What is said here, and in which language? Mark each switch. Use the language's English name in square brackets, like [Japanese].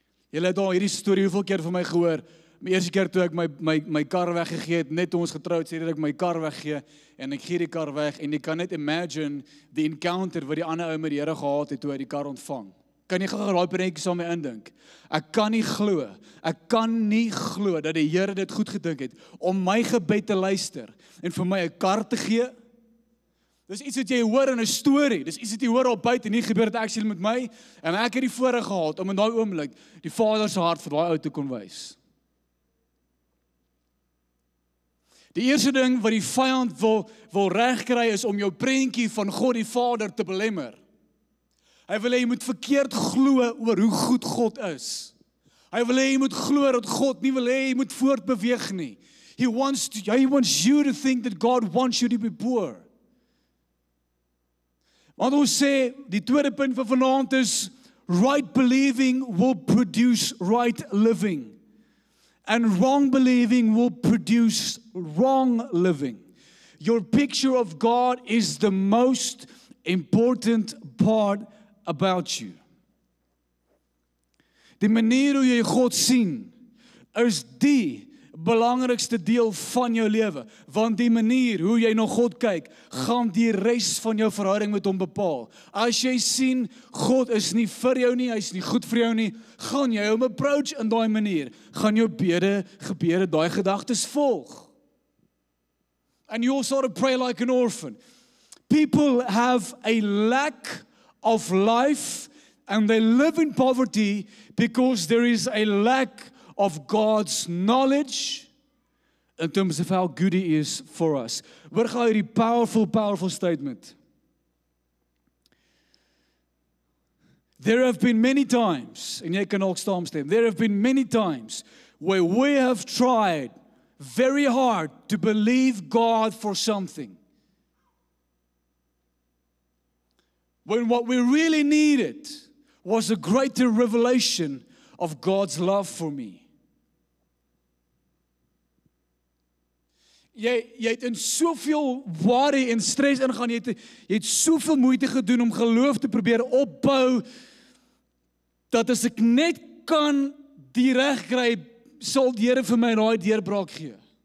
[Afrikaans] Julle het al hierdie storie hoeveel keer van my gehoor. My eerste keer toe ek my kar weggegee het, net toe ons getroud, sê dat ek my kar weggee en ek gee die kar weg en jy kan net imagine die encounter wat die ander ou met die Here gehad het toe hy die kar ontvang. Kan jy gou daai prentjie saam met my indink? Ek kan nie glo dat die Here dit goed gedink het om my gebed te luister en vir my 'n kar te gee. Dis iets wat jy hoor in 'n storie. Dis iets wat jy hoor op buite en nie gebeur dit actually met my. En ek het die voorreg gehad om in daai oomblik die Vader se hart vir daai ou te kon wys. Die eerste ding wat die vyand wil regkry is om jou prentjie van God die Vader te belemmer. Hy wil hê jy moet verkeerd glo oor hoe goed God is. Hy wil hê jy moet glo dat God nie wil hê jy moet voortbeweeg nie. [English] He wants you to think that God wants you to be poor. [Afrikaans] Want ons sê, die tweede punt van vanaand is, [English] right believing will produce right living. And wrong believing will produce wrong living. Your picture of God is the most important part about you. [Afrikaans] Die manier hoe jy God sien, is die belangrikste deel van jou lewe, want die manier hoe jy na God kyk, gaan die res van jou verhouding met hom bepaal. As jy sien, God is nie vir jou nie, hy is nie goed vir jou nie, gaan jy hom approach in daai manier, gaan jou gebede daai gedagtes volg. [English] And you also pray like an orphan. People have a lack of life and they live in poverty because there is a lack of God's knowledge in terms of how good He is for us. [Afrikaans] Hoor gou hierdie powerful statement. [English] There have been many times, [Afrikaans] en jy kan ook saamstem, [English] there have been many times where we have tried very hard to believe God for something. When what we really needed was a greater revelation of God's love for me. [Afrikaans] Jy het in soveel worry en stress ingaan, jy het soveel moeite gedoen om geloof te probeer opbou, dat as ek net kan die reg kry, sal die Here vir my daai deurbraak gee.